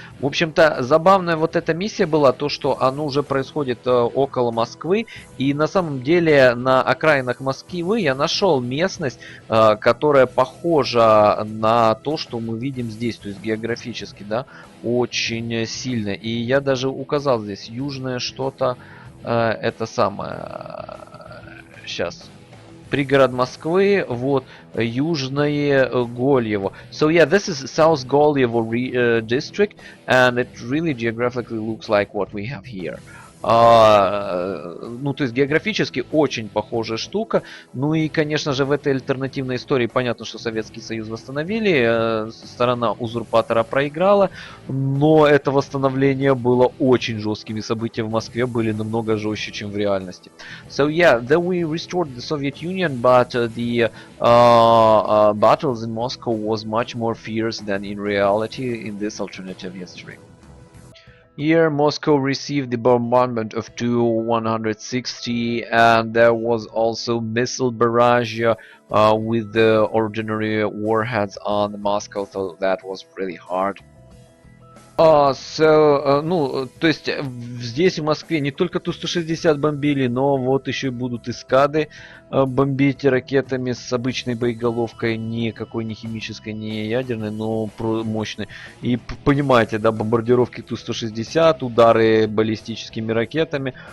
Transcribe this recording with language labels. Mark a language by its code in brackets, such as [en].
[ru] В общем-то, забавная вот эта миссия была, то, что оно уже происходит около Москвы, и на самом деле на окраинах Москвы я нашел местность, которая похожа на то, что мы видим здесь, то есть географически, да, очень сильно. И я даже указал здесь южное что-то, это самое, сейчас, пригород Москвы, вот, южное Гольево. [en] So yeah, this is South Golyevo district, and it really geographically looks like what we have here. [ru] Ну, то есть географически очень похожая штука. Ну и, конечно же, в этой альтернативной истории понятно, что Советский Союз восстановили, сторона узурпатора проиграла, но это восстановление было очень жесткими. События в Москве были намного жестче, чем в реальности. [en] So yeah, then we restored the Soviet Union, but the battles in Moscow was much more fierce than in reality in this alternative history. Here, Moscow received the bombardment of Tu-160, and there was also missile barrage with the ordinary warheads on Moscow, so that was really hard. [ru] Ну, то есть здесь в Москве не только Ту-160 бомбили, но вот еще и будут и скады бомбить ракетами с обычной боеголовкой, никакой не химической, не ядерной, но мощной. И понимаете, да, бомбардировки Ту-160, удары баллистическими ракетами.